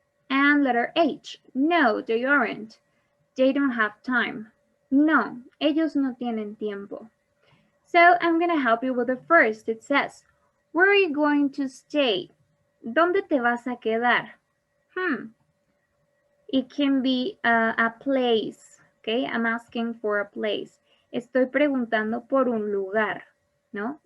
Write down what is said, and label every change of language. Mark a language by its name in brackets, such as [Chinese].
[English] And letter H, no, they aren't. They don't have time. [Spanish] No, ellos no tienen tiempo. [English] So I'm going to help you with the first. It says, where are you going to stay? [Spanish] ¿Dónde te vas a quedar? [English] It can be a place. Okay, I'm asking for a place. [Spanish] Estoy preguntando por un lugar, ¿no?